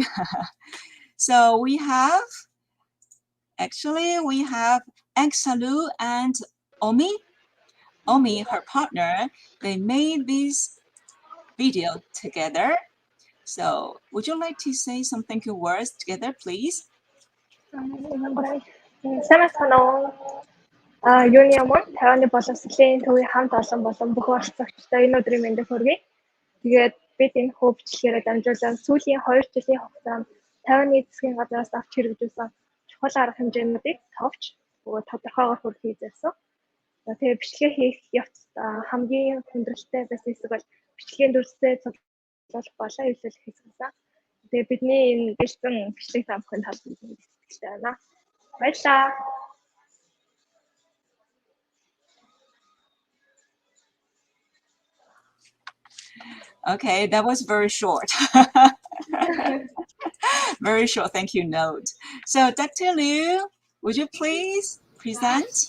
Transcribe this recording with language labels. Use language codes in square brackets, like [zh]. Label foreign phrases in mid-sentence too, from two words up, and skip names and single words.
[en] So we have Exalu and Omi. Omi, her partner, they made this video together. So would you like to say some thank you words together, please? [mn] Сайн байна уу? Юуны ямар Тайваны боловсролын төвийн хамт олон болон бүх оролцогчдоо энэ өдрийн мэндийг хүргэе. Тэгээд бид энэ хөвчлөгээр дамжуулан сүүлийн 2 жилийн хугацаанд Тайваны засгийн газраас авч хэрэгжүүлсэн чухал арга хэмжээнүүдийг товч бөгөөд тодорхойгоор хүргэхийг зорьсон. Тэгээд бичлэгээ хийх явцад хамгийн хүндрэлтэй байсан хэсэг бол бичлэгийн дүрсээ цуглуулах болон илүүлэх хэсэг байсан. Тэгээд бидний энэ бэлтгэн бичлэг та бүхэнд таалагдсан сэтгэлтэй байна. Баярлалаа. [en] Okay, that was very short. Very short thank you note. So Dr. Liu, would you please present?